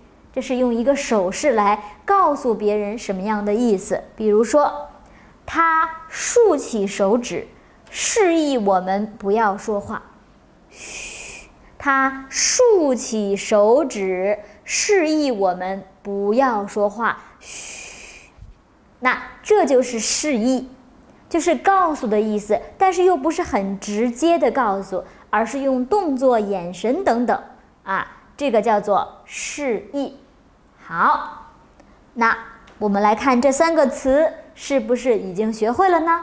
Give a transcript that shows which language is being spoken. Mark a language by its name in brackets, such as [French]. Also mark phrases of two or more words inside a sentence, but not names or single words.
[Chinese] 這是用一個手勢來告訴別人什麼樣的意思。比如說，他豎起手指，示意我們不要說話。噓，他豎起手指，示意我們不要說話。噓。那這就是示意，就是告訴的意思，但是又不是很直接的告訴，而是用动作、眼神等等啊，這個叫做示意。好，那我們來看這3個詞是不是已經學會了呢？